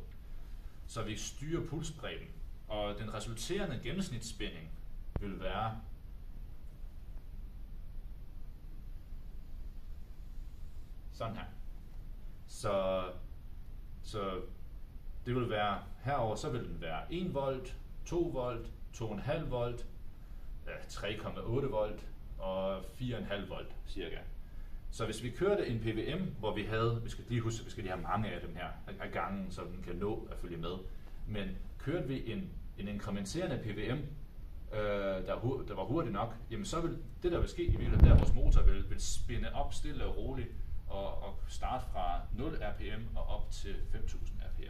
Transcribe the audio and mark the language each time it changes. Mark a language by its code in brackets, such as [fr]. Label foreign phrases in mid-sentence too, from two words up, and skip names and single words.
[da] Så vi styrer pulsbredden, og den resulterende gennemsnitsspænding vil være sådan her. Så det vil være herover, så vil den være 1 volt, 2 volt, 2,5 volt, 3,8 volt og 4,5 volt cirka. Så hvis vi kørte en PWM, hvor vi havde, vi skal lige huske, vi skal lige have mange af dem her af gangen, så den kan nå at følge med. Men kørte vi en inkrementerende PWM, der var hurtig nok, jamen så vil det der vil ske i virkeligheden, der vores motor vil spinde op stille og roligt og starte fra 0 rpm og op til 5000 rpm.